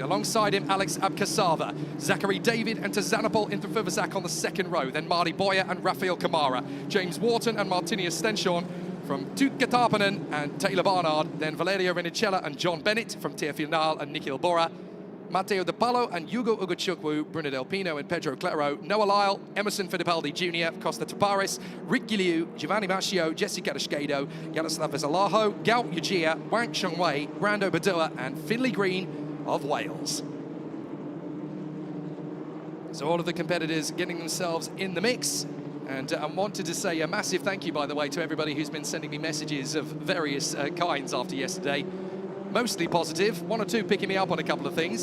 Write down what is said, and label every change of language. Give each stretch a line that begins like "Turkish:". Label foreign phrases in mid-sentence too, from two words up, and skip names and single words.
English: Alongside him, Alex Abkasava, Zachary David and Tazanopol Interfuvazak on the second row. Then Marty Boyer and Rafael Kamara. James Wharton and Martinius Stenshorn from Tuukka Tarpanen and Taylor Barnard. Then Valerio Renicella and John Bennett from Teofil and Nikhil Bora. Matteo De Palo and Hugo Ugochukwu, Bruno Del Pino and Pedro Claro, Noah Lyle, Emerson Fittipaldi Jr., Costa Taparis, Rick Giliu, Giovanni Mascio, Jesse Cadascado, Yaroslav Vesalaho, Gao Yujia, Wang Chongwei, Brando Badua and Finlay Green of Wales. So all of the competitors getting themselves in the mix. And I wanted to say a massive thank you, by the way, to everybody who's been sending me messages of various kinds after yesterday. Mostly positive, one or two picking me up on a couple of things.